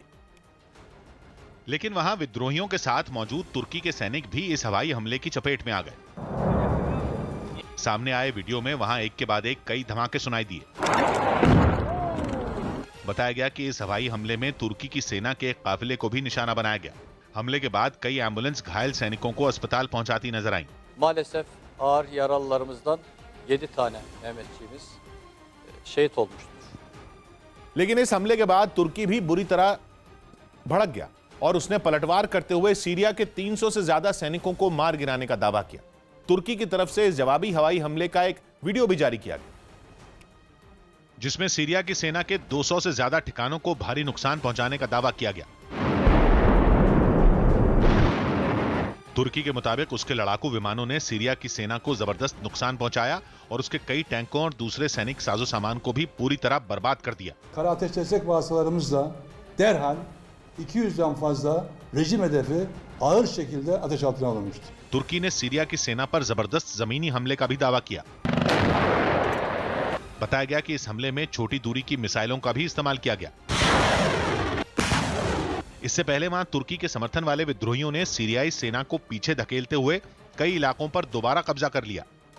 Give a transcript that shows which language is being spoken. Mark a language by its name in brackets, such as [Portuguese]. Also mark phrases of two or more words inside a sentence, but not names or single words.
[Hindi] लेकिन वहां विद्रोहियों के साथ मौजूद तुर्की के सैनिक भी इस हवाई हमले की चपेट में आ गए। सामने आए वीडियो में वहां एक के बाद एक कई धमाके सुनाई दिए। बताया गया कि इस हवाई हमले में तुर्की की सेना के एक काफिले को भी निशाना बनाया गया। हमले के बाद कई एम्बुलेंस घायल सैनिकों को अस्पताल पहुंचाती नजर आईं। [Turkish] Maalesef ağır yaralılarımızdan 7 tane Mehmetçiğimiz şehit olmuştur। [Hindi] लेकिन इस हमले के बाद तुर्की भी बुरी तरह भड़क गया और उसने पलटवार करते हुए सीरिया के 300 से ज्यादा सैनिकों को मार गिराने का दावा किया। तुर्की की तरफ से इस जवाबी हवाई हमले का एक वीडियो भी जारी किया गया, जिसमें सीरिया की सेना के 200 से ज्यादा ठिकानों को भारी नुकसान पहुंचाने का दावा किया गया। तुर्की के मुताबिक उसके लड़ाकू विमानों ने सीरिया की सेना को जबरदस्त नुकसान पहुंचाया और उसके कई टैंकों और दूसरे सैनिक साजो सामान को भी पूरी तरह बर्बाद कर दिया। [Turkish] Kara ateş destek vasıtalarımızla derhal 200'den fazla rejim hedefi ağır şekilde ateş altına alınmıştır। [Hindi] तुर्की ने सीरिया की सेना पर जबरदस्त जमीनी हमले का भी दावा किया। बताया गया कि इस हमले में छोटी दूरी की मिसाइलों का भी इस्तेमाल किया गया। इससे पहले वहां तुर्की के समर्थन वाले विद्रोहियों ने सीरियाई सेना को पीछे धकेलते हुए कई इलाकों पर दोबारा कब्जा कर लिया।